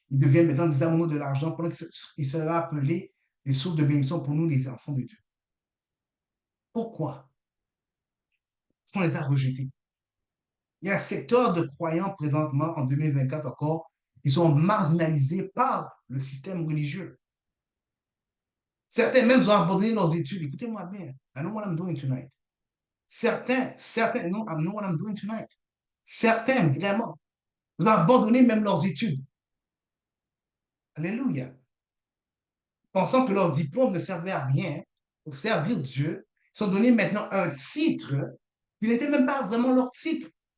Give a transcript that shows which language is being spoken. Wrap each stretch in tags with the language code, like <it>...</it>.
<fr>Ils deviennent maintenant des amoureux de l'argent pendant qu'ils seraient appelés les sources de bénédiction pour nous, les enfants de Dieu. Pourquoi? Parce qu'on les a rejetés. Il y a un secteur de croyants présentement, en 2024 encore, qui sont marginalisés par le système religieux. Certains même ont abandonné leurs études. Écoutez-moi bien.</fr> <en>I know what I'm doing tonight.</en> <fr>Certains, non,</fr> <en>I know what I'm doing tonight.</en> <fr>Certains, vraiment, ont abandonné même leurs études. Alléluia. Pensant que leur diplôme ne servait à rien pour servir Dieu, ils sont donnés maintenant un titre qui n'était même pas vraiment leur titre.</fr>